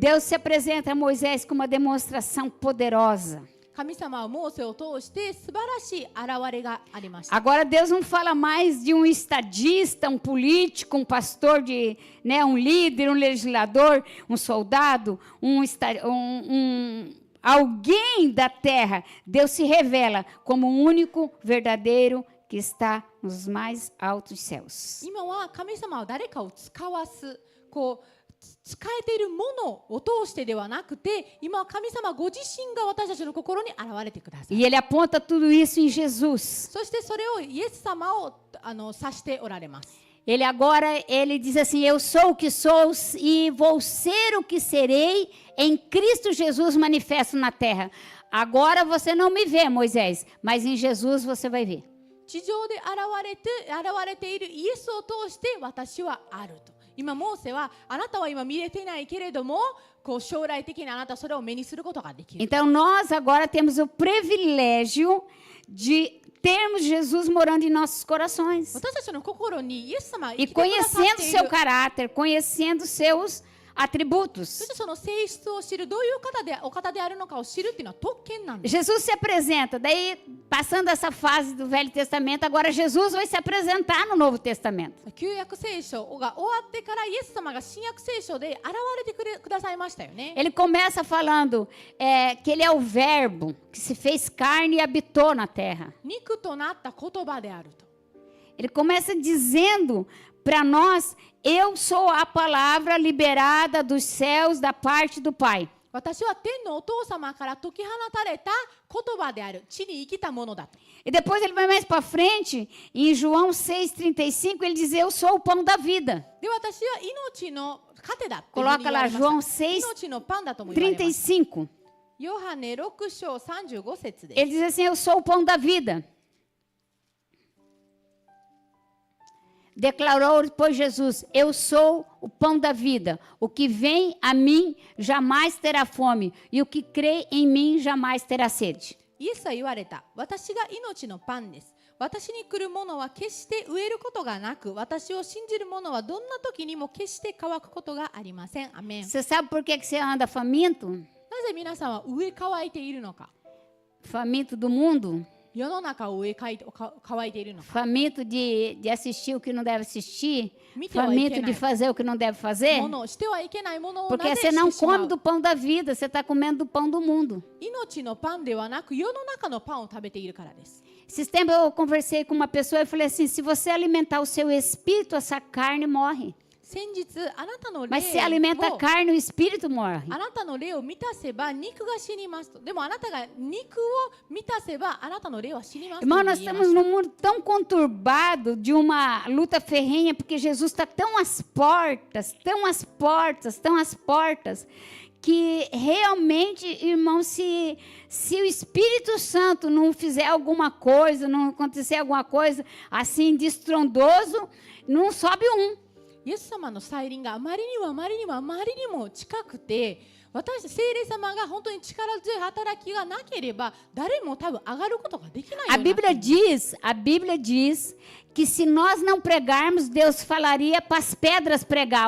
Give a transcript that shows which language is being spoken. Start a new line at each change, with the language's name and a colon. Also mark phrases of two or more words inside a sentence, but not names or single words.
Portuguese: Deus se apresenta a Moisés com uma demonstração poderosa.
Japanese: 神様はモーセを通して素晴らしい現れがありました。
Portuguese: Agora Deus não fala mais de um estadista, um político, um pastor, um líder, um legislador, um soldado, alguém da terra. Deus se revela como o único verdadeiro que está nos mais altos céus.
Japanese: 今は神様は誰かを使わす使えているものを通してではなくて、今は神様ご自身が私たちの心に現れてください。
Portuguese: E ele aponta tudo isso em Jesus.
Japanese: そしてそれをイエス様を指しておられます。
Portuguese: Ele agora, ele diz assim, eu sou o que sou e vou ser o que serei em Cristo Jesus manifesto na terra. Agora você não me vê, Moisés, mas em Jesus você vai ver.
Japanese: 地上で現れているイエスを通して私はあると。今モーセはあなたは今見れてないけれども、こう将来的にあなたはそれを目にすることができる。
Portuguese: Então nós agora temos o privilégio de termos Jesus morando em nossos corações.
Japanese: 私たちの心にイエス様が
Portuguese: E
Japanese: 生きてくださっ
Portuguese: conhecendo
Japanese: てい
Portuguese: seu
Japanese: る。
Portuguese: caráter, conhecendo seus
Japanese: そ
Portuguese: atributos.
Japanese: してその性質を知る、どういうお方であるのかを知るっていうのは特権なんです。
Portuguese: Jesus se apresenta, daí passando essa fase do Velho Testamento, agora Jesus vai se apresentar no Novo Testamento.
Japanese: 旧約聖書が終わってからイエス様が新約聖書で現れてくださいましたよね。
Portuguese: Ele começa falando que ele é o verbo que se fez carne e habitou na terra.
Japanese: 肉となった言葉であると。
Portuguese: Ele começa dizendo para nós, eu sou a palavra liberada dos céus da parte do Pai.
Japanese: 私は天のお父様から解き放たれた言葉である。地に生きたものだと。
Portuguese: E depois ele vai mais para frente, em João 6,35, ele diz, eu sou o pão da vida.
Japanese: で、私は命の糧だというふうに
Portuguese: Coloca
Japanese: 言わ
Portuguese: lá
Japanese: れました。
Portuguese: João 6,
Japanese: 命のパンだとも言われます。
Portuguese: 35.
Japanese: ヨハネ6章35節です。
Portuguese: Ele diz assim, eu sou o pão da vida. Declarou depois Jesus, eu sou o pão da vida. O que vem a mim jamais terá fome, e o que crê em mim jamais terá sede.
Japanese: イエスは言われた。私が命のパンです。私に来るものは決して飢えることがなく、私を信じる者はどんな時にも決して乾くことがありません。アメン。
Portuguese: Você sabe por que você anda faminto?
Japanese: なぜ皆さんは飢え乾いているのか。
Portuguese: Faminto do mundo?
Japanese: 世の中を飢え乾いているのか。
Portuguese: Faminto de assistir o que não deve assistir? Me deu aí, Faminto de Kenai. fazer o que não deve fazer?
Japanese: ものしてはいけないものをな
Portuguese: Porque
Japanese: ぜ
Portuguese: você
Japanese: して
Portuguese: não
Japanese: しま
Portuguese: come
Japanese: う。
Portuguese: do pão da vida, você está comendo do pão do mundo.
Japanese: 命のパンではなく世の中のパンを食べているからです。
Portuguese: Esses tempos eu conversei com uma pessoa e falei assim, se você alimentar o seu espírito, essa carne morre.
Japanese: 先日あなたの霊
Portuguese: Mas se alimenta a
Japanese: を
Portuguese: carne, o espírito morre.
Japanese: あなたの霊を満たせば肉が死にますと。でもあなたが肉を満たせばあなたの霊は死にますと
Portuguese: Irmão, nós
Japanese: 言いま
Portuguese: estamos
Japanese: した。
Portuguese: num mundo tão conturbado de uma luta ferrenha, porque Jesus está tão às portas, tão às portas, tão às portas, que realmente, irmão, se o Espírito Santo não fizer alguma coisa, não acontecer alguma coisa assim de estrondoso, não sobe um.
Japanese: イエス様の再臨があまりにも近くて、聖霊様が本当に力強い働きがなければ誰も多分上がることができないよう
Portuguese: A
Japanese: な
Portuguese: Bíblia diz que se nós não pregarmos, Deus falaria para as pedras pregar.